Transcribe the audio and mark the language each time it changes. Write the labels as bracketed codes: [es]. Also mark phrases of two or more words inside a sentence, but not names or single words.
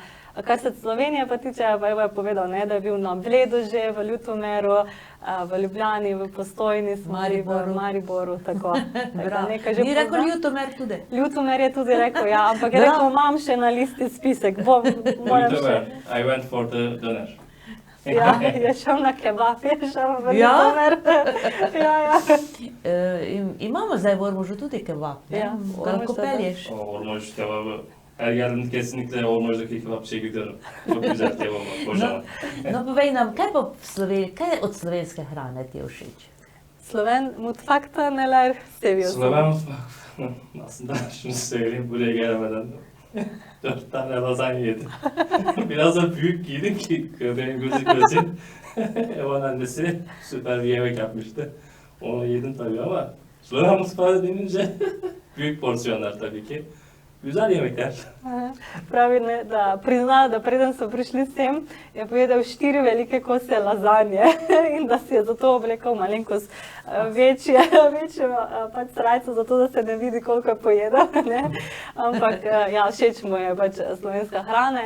[sl] Kar se Slovenije pa tiče, pa je povedal, ne, da je bil na Bledu že, v Ljutomeru, v Ljubljani, v Postojni, v Mariboru, tako. Nekaj že Ni rekel pozna. Ljutomer tudi. Ljutomer je tudi rekel, ja, ampak je rekel, imam še na listi spisek, moram še. Ljutomer, [en] I went for the doner. [sl] Ja, je šel na kebab, je šel v Ja? Ljutomer. Ja. İmamo zdaj v Ormožu tudi kebab, ne? Ja, Ga lahko [tr] Ormož'da da. [sl] pelješ. [tr] Ormož kebabı. Her geldiğimde kesinlikle Ormož'daki kebapçıya gidiyorum. Çok güzel kebap var, kocaman. [sl] No, povej nam, kaj pa kaj od slovenske hrane ti je všeč? [tr] Sloven mutfakta neler seviyorsun. Sloven mutfak. Aslında şunu söyleyeyim, buraya gelemeden 4 tane lazanya yedim. Biraz da büyük giydim ki benim gözükmesin. Evan annesi süper bir yemek yapmıştı. Onu yedim tabii ama Sloven mutfağı denince büyük porsiyonlar tabii ki. Güzel yemekler. [sl] Pravi, ne, da prizna, da preden so prišli sem, je pojedel 4 velike kose lazanje in da si je zato oblekel malenkost večjo pač srajco, zato da se ne vidi, koliko je pojedel. Ne. Ampak ja, všeč mu je pač slovenska hrana.